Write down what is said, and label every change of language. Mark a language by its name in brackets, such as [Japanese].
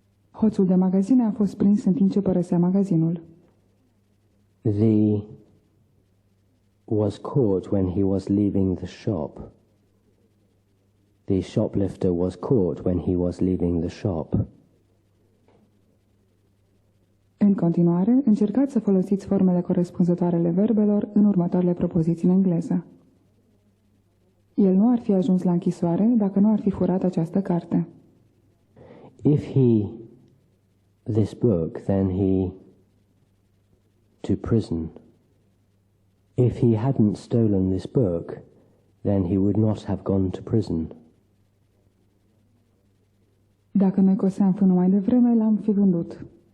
[Romanian] Hoțul de magazine a fost prins în timp ce părăsea magazinul. [English] The was caught when he was leaving the shop. The shoplifter was caught when he was leaving the shop. [Romanian] În continuare, încercați să folosiți formele corespunzătoare ale verbelor în următoarele propoziții în engleză. El nu ar fi ajuns la închisoare dacă nu ar fi furat această carte. [English] If this book, then to prison. If he hadn't stolen this book, then he would not have gone to prison. [Romanian] Dacă noi coseam fânul mai devreme, l-am fi vândut.